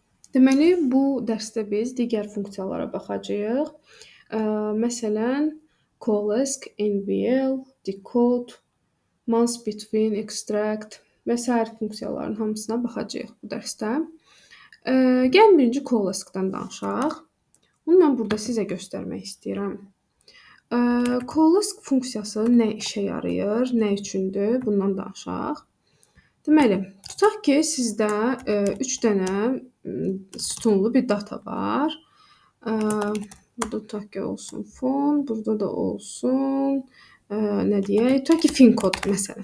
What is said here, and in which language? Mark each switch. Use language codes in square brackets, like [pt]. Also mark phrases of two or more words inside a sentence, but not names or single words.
[az] Deməli, bu dərsdə biz digər funksiyalara baxacağıq. Məsələn, call-ask, NVL, decode, months between, extract və sair funksiyaların hamısına baxacağıq bu dərsdə. Gəlin birinci call-ask-dan danışaq. Bunu mən burada sizə göstərmək istəyirəm. Call-ask funksiyası nə işə yarayır, nə üçündür? Bundan danışaq. Deməli, tutaq ki, sizdə 3 dənə sütunlu bir data var. Burada tutaq ki, olsun fon, burada da olsun, nə deyək, tutaq ki, fin kod məsələn.